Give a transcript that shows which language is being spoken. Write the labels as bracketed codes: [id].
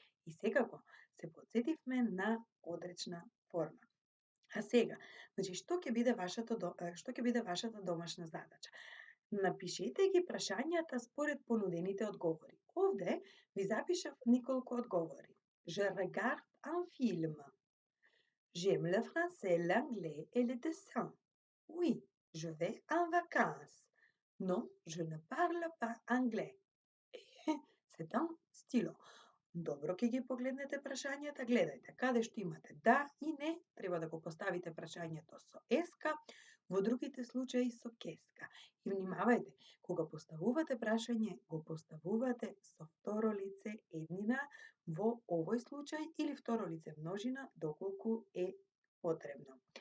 [mk] И секако се потсетивме на одречна форма. А сега, значи што ќе биде вашата домашна задача? Напишете ги прашањата според понудените одговори. Овде ви запишав неколку одговори. [fr] Je regarde un film. J'aime le français, l'anglais et le dessin. Oui, je vais en vacances. Non, je ne parle pas anglais. C'est un stylo. [mk] Добро, ќе ги погледнете прашањата, гледајте каде што имате да и не, треба да го поставите прашањето со еска, во другите случаи со кеска. И внимавајте, кога поставувате прашање, го поставувате со второ лице еднина во овој случај или второ лице множина доколку е потребно.